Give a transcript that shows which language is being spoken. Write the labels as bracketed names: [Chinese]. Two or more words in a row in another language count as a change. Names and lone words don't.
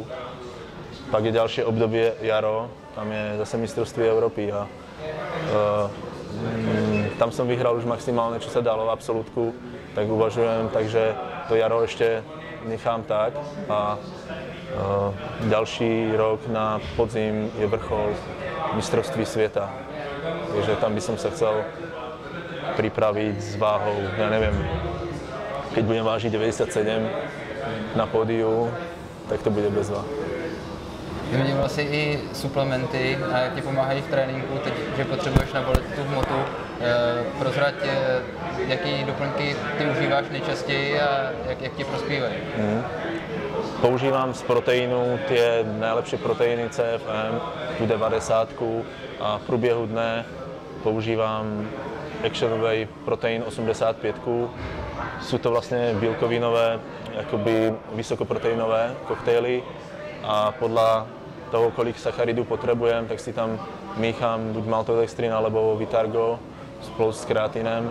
[Czech] Pak je další období jaro, tam je zase mistrovství Evropy a tam jsem vyhrál už maximálně, co se dalo v absolutku, tak uvažujem, takže to jaro ještě nechám tak a další rok na podzim je vrchol mistrovství světa. [Slovak] Takže tam by som sa chcel pripraviť s váhou, ja neviem, keď budem vážiť 97 na pódiu, tak to bude bezva. [Czech] Vyměnil jsi i suplementy a jak ti pomáhají v tréninku, teď, že potřebuješ nabolit tu hmotu. Prozrať, jaký doplňky ty užíváš nejčastěji a jak ti prospívají? Používám z proteinu [Slovak] tie najlepšie proteiny [Czech] CFM, tu 90 a v průběhu dne používám Action Whey Protein 85. [Slovak] Sú to vlastne bílkovinové, jakoby vysokoproteinové koktejly a podľa toho, [Czech] kolik sacharidů [Slovak] potrebujem, [Czech] tak si tam míchám [Slovak] buď maltodextrin alebo Vitargo spolu s kreatinem.